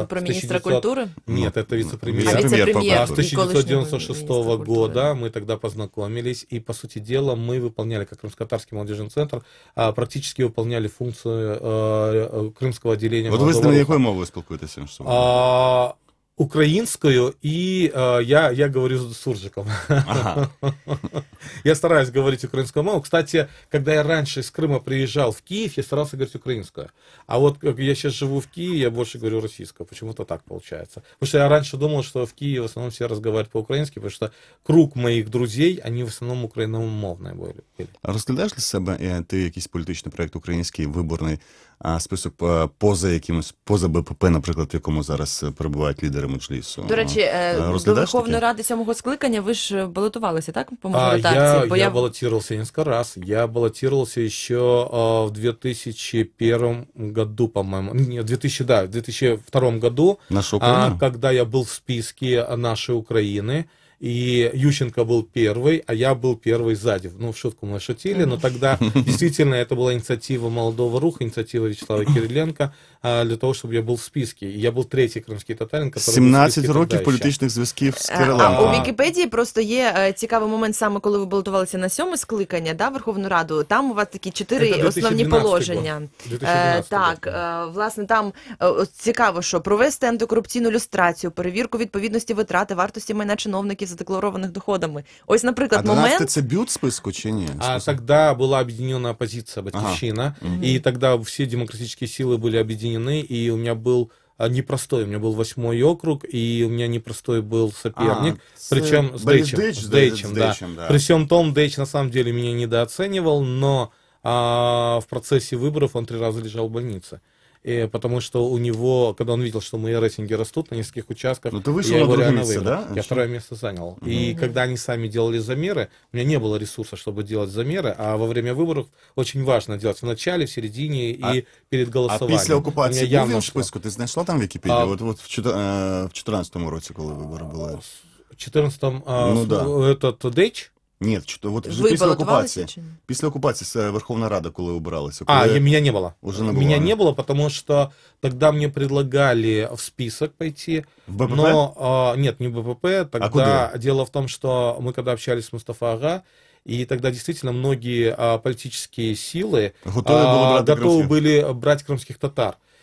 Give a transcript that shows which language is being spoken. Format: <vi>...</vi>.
<ru>Вы про министра культуры? Нет, это вице-премьер. Вице-премьер. С 1996 года мы тогда познакомились, и, по сути дела, мы выполняли, как Крымско-татарский молодежный центр, практически выполняли функцию крымского отделения Вот молодого</ru> <uk>ви з ним</uk> <ru>руха.</ru> <uk>якою мовою спілкуєтеся між собою?</uk> <ru>Украинскую, и я говорю с суржиком. Ага. Я стараюсь говорить украинскую мову. Кстати, когда я раньше из Крыма приезжал в Киев, я старался говорить украинскую. А вот как я сейчас живу в Киеве, я больше говорю российскую. Почему-то так получается. Потому что я раньше думал, что в Киеве в основном все разговаривают по-украински, потому что круг моих друзей, они в основном</ru> <uk>україномовні були. Розглядаєш для себе ти якийсь політичний проєкт український, виборний, список поза БПП, наприклад, в якому зараз перебувають лідери Меджлісу? До речі, до Верховної Ради 7-го скликання ви ж балотувалися, так? По мажоритарці?</uk> <ru>Я баллотировался несколько раз. Я баллотировался еще в 2001 году, по-моему. Нет, в 2002 году, когда я был в списке нашей Украины. И Ющенко был первый, а я был первый сзади. Ну, в шутку мы шутили, но тогда действительно это была инициатива молодого руха, инициатива Вячеслава Кириленка для того, чтобы я был в списке. И я был третий</ru> <uk>кримський татарин,</uk> <ru>который</ru> <uk>17 років політичних зв'язків з Кириленком. А у Вікіпедії просто є цікавий момент, саме коли ви балотувалися на 7-ме скликання, да, Верховну Раду. Там у вас такі 4 основні положення. Так, власне, там цікаво, що провести антикорупційну люстрацію, перевірку відповідності витрати, вартості майна чиновників задекларованих доходами. Ось, наприклад, момент... А 12 це бют списку чи ні?</uk> <ru>Тогда была объединена оппозиция «Батьківщина», и тогда все демократические силы были объединены, и у меня был непростой, у меня был 8-й округ, и у меня непростой был соперник, причем с Дейчем, да. При всем том, Дейч на самом деле меня недооценивал, но в процессе выборов он 3 раза лежал в больнице. Потому что у него, когда он видел, что мои рейтинги растут на нескольких участках, я его реально выиграл. Да? Я 2-е место занял. И когда они сами делали замеры, у меня не было ресурса, чтобы делать замеры, а во время выборов очень важно делать в начале, в середине и перед голосованием.</ru> <uk>А після окупації був він в списку? Ти знайшла там Вікіпедію? От в 14-му році, коли вибори були.</uk> <ru>В 14-му этот Дейч?</ru> <uk>Ні, от вже після окупації Верховна Рада, коли обиралася.</uk> <ru>Меня не было. Меня не было, потому что тогда мне предлагали в список пойти. В БПП? Но, нет, не в БПП. Тогда дело в том, что мы когда общались с Мустафа Ага, и тогда действительно многие политические силы готовы были брать крымских татар.</ru>